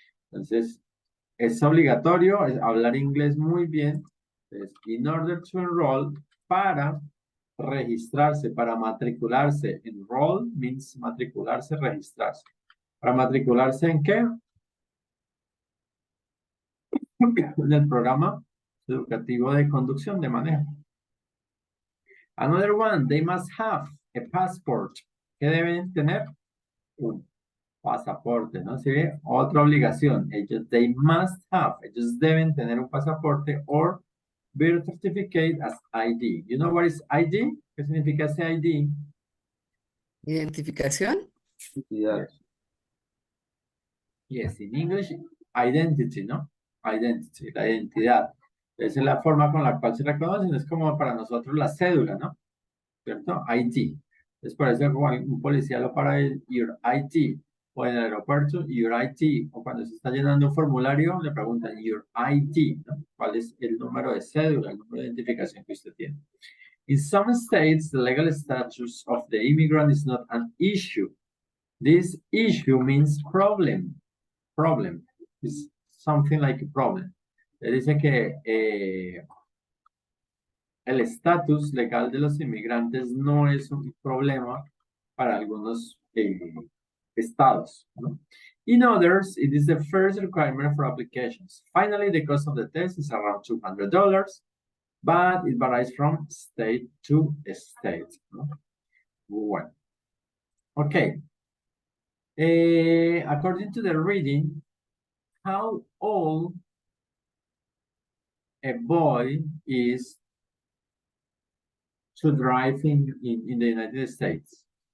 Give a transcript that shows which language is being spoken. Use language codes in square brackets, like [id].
[es] Entonces, es obligatorio hablar inglés muy bien, es [en] in order to enroll, [es] para registrarse, para matricularse. [en] Enroll means [es] matricularse, registrarse. ¿Para matricularse en qué? En el programa educativo de conducción de manejo. [en] Another one, they must have a passport. [es] ¿Qué deben tener? Un pasaporte, ¿no? ¿Sí ve? Otra obligación. [en] They must have. [es] Ellos deben tener un pasaporte [en] or birth certificate as ID. You know what is ID? [es] ¿Qué significa ese ID? ¿Identificación? Identidad. [en] Yes, in English, identity, ¿no? Identity, [es] la identidad. Esa es la forma con la cual se reconocen, es como para nosotros la cédula, ¿no? ¿Cierto? ID. Es por eso como un policía lo para el your ID, o en el aeropuerto, your ID, o cuando se está llenando un formulario, le preguntan your ID, ¿no? ¿Cuál es el número de cédula, el número de identificación que usted tiene? [en] In some states, the legal status of the immigrant is not an issue. This issue means problem. Problem is something like a problem. [es] Le dice que el estatus legal de los inmigrantes no es un problema para algunos estados, ¿no? [en] In others, it is the first requirement for applications. Finally, the cost of the test is around $200, but it varies from state to state, ¿no? [es] Bueno. [en] Okay. According to the reading, how old a boy is to drive in the United States?